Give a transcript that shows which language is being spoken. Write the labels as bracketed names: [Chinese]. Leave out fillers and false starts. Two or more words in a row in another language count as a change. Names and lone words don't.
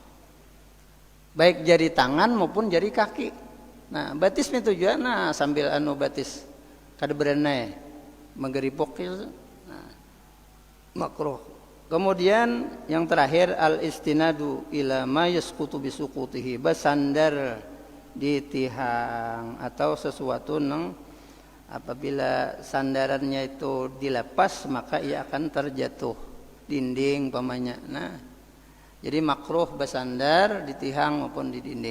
[Indonesian] Baik jari tangan maupun jari kaki. [Banjar] Nah, batis itu juga nah sambil batis kada berenai menggeripuk itu. [Indonesian] Nah, makruh. Kemudian yang terakhir [Arabic] al-istinadu ila ma yasqutu bisuqutihi, [Indonesian] bersandar di tihang atau sesuatu yang apabila sandarannya itu dilepas maka ia akan terjatuh. [Banjar] Dinding pamannya. [Indonesian] Nah, jadi makruh bersandar di tihang maupun di dinding.